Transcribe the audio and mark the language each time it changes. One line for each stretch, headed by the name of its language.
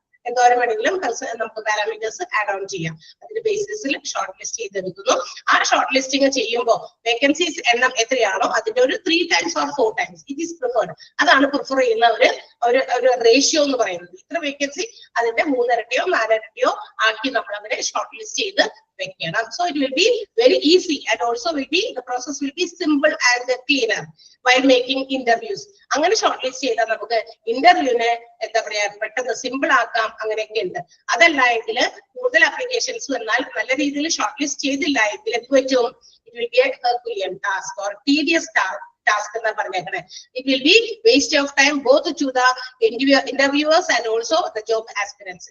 Malayalam: എന്തോരം വേണമെങ്കിലും നമുക്ക് പാരാമീറ്റേഴ്സ് ആഡ് ഓൺ ചെയ്യാം. അതിന്റെ ബേസിസിൽ ഷോർട്ട് ലിസ്റ്റ് ചെയ്തെടുക്കുന്നു. ആ ഷോർട്ട് ലിസ്റ്റിംഗ് ചെയ്യുമ്പോൾ വേക്കൻസീസ് എണ്ണം എത്രയാണോ അതിന്റെ ഒരു
English: 3 times or 4 times it is preferred.
Malayalam: അതാണ് പ്രിഫർ ചെയ്യുന്ന ഒരു റേഷ്യോ എന്ന് പറയുന്നത്. ഇത്ര വേക്കൻസി അതിന്റെ 3 ഇരട്ടിയോ 4 ഇരട്ടിയോ ആക്കി നമ്മൾ അതിനെ ഷോർട്ട് ലിസ്റ്റ് ചെയ്ത് വെക്കണം.
English: So it will be very easy and also the process will be simple and cleaner while making interviews.
Malayalam: അങ്ങനെ ഷോർട്ട് ലിസ്റ്റ് ചെയ്താൽ നമുക്ക് ഇന്റർവ്യൂവിനെ എന്താ പറയാ പെട്ടെന്ന് സിമ്പിൾ ആക്കാം. അങ്ങനെയൊക്കെ ഉണ്ട്. അതല്ല എങ്കിൽ കൂടുതൽ ആപ്ലിക്കേഷൻസ് വന്നാൽ നല്ല രീതിയിൽ ഷോർട്ട് ലിസ്റ്റ് ചെയ്തില്ല എങ്കിൽ എന്ത് പറ്റും?
English: it will be a herculean task or tedious task
Malayalam: എന്നാ പറഞ്ഞേക്കണേ.
English: It will be waste of time both to the interviewers and also the job aspirants.